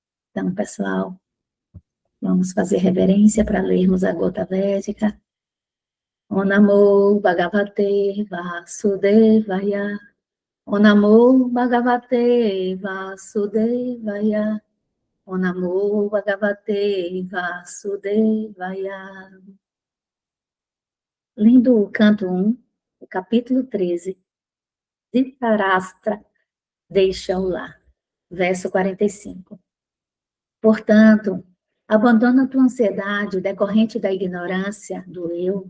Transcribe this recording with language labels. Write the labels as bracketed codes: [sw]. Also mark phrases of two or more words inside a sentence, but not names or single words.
[pt] Então, pessoal, vamos fazer reverência para lermos a gota védica. [sa] ॐ नमो भगवते वासुदेवाय. ॐ नमो भगवते वासुदेवाय. ॐ नमो भगवते वासुदेवाय. [pt] Lendo o canto 1, o capítulo 13, Dhritarashtra deixa o lar, verso 45. Portanto, abandona tua ansiedade decorrente da ignorância do eu.